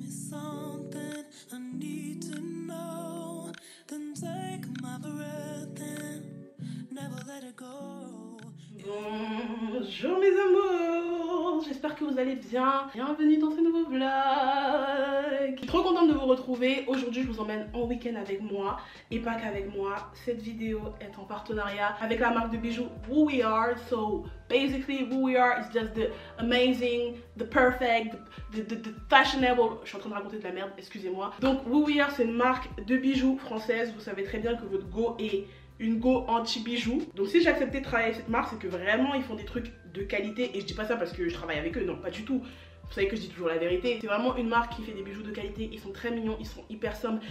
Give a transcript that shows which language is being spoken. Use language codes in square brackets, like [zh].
[en] something I need to know, then take my breath and never let it go. [fr] Bonjour mes amours, j'espère que vous allez bien. Bienvenue dans ce nouveau vlog. Je suis trop contente de vous retrouver. Aujourd'hui je vous emmène en week-end avec moi. Et pas qu'avec moi, cette vidéo est en partenariat avec la marque de bijoux Who We Are. [en] So basically Who We Are is just the amazing, the perfect, the fashionable. [fr] Je suis en train de raconter de la merde, excusez-moi. Donc Who We Are, c'est une marque de bijoux française. Vous savez très bien que votre go est une go anti-bijoux. Donc si j'ai accepté de travailler avec cette marque, c'est que vraiment ils font des trucs de qualité. Et je dis pas ça parce que je travaille avec eux, non, pas du tout. Vous savez que je dis toujours la vérité. C'est vraiment une marque qui fait des bijoux de qualité. Ils sont très mignons, ils sont hyper sombres.